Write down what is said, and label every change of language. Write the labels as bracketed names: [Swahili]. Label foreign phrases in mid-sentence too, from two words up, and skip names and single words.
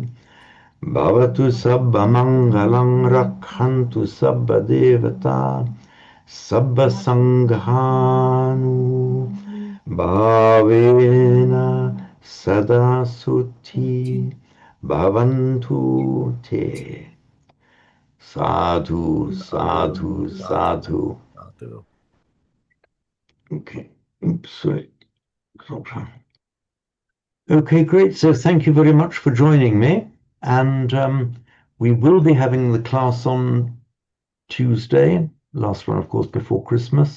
[Pali] Bhavatu sabba mangalang rakhantu sabba devata sabba sanghanu bhavena sada suti bhavantu te. Sadhu, sadhu, sadhu. [English] Okay. Oops, sorry. Okay, great. So thank you very much for joining me. And we will be having the class on Tuesday, last one, of course, before Christmas.